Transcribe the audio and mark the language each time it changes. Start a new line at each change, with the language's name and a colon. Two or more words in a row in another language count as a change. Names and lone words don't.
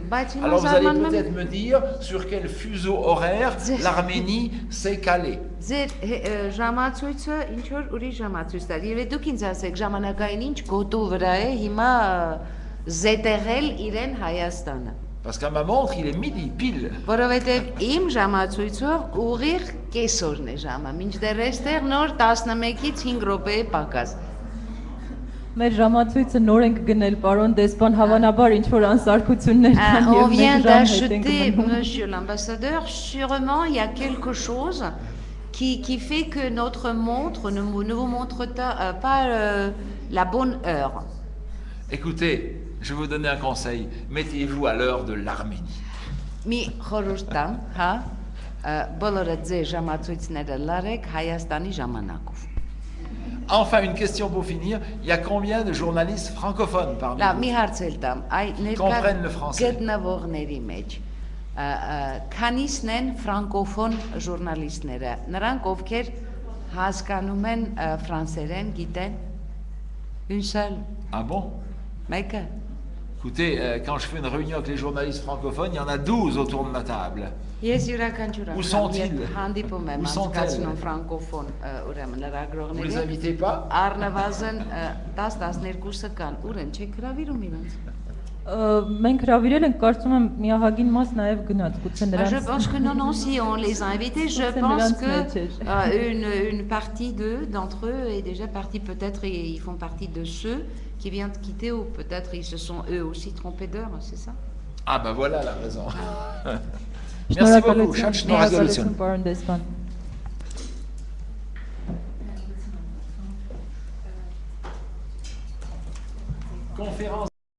French: Alors vous allez peut-être me dire sur quel fuseau horaire l'Arménie s'est calée. Parce qu'à ma montre, il est midi pile.
Armenian: Մեր ժամացույցը նոր ենք գնել, պարոն դեսպան, հավանաբար ինչ-որ անսարքություններ կան
French: On vient d'acheter, monsieur l'ambassadeur, sûrement il y a quelque chose qui fait que notre montre ne vous montre pas la bonne heure. Écoutez, je vais vous donner un conseil, mettez-vous à l'heure de l'Arménie.
Armenian: Mi խորհուրդ տամ, հա, բոլորը ձեր ժամացույցները լարեք Հայաստանի ժամանակով։
French: Enfin, une question pour finir. Il y a combien de journalistes francophones parmi
Armenian: Լավ,
French: vous
Armenian: մի հարց էլ տամ։ Այ
French: Comprennent le français.
Armenian: գտնվողների մեջ քանիսն են ֆրանկոֆոն ժուրնալիստները։ Նրանք ովքեր հասկանում են ֆրանսերեն, գիտեն։
French: Une seule, Ah bon?
Armenian: մեկը։
French: Écoutez, quand je fais une réunion avec les journalistes francophones, il y en a 12 autour de ma table.
Armenian: Ես յուրաքանչյուր
French: Où sont-ils?
Armenian: հանդիպում եմ
French: Où sont-elles?
Armenian: անցկացնում ֆրանկոֆոն ուրեմն
French: Vous les
Armenian: լրագրողների։
French: invitez pas?
Armenian: Առնվազն 10-12-ը կան։ Ուր են, չեք հրավիրում իրանց։ Մենք հրավիրել ենք, կարծում եմ միահագին մաս նաև գնաց, գուցե
French: Je
Armenian: նրանց
French: pense que non, non, si on les a invités, je C'est pense Mélan que une partie d'entre eux est déjà partie, peut-être ils font partie de ceux qui viennent de quitter ou peut-être ils se sont eux aussi trompés d'heure, c'est ça? Ah ben voilà la raison. Merci beaucoup.
Armenian: Շատ շնորհակալություն։ Պարոն դեսպան։
French: Conférence.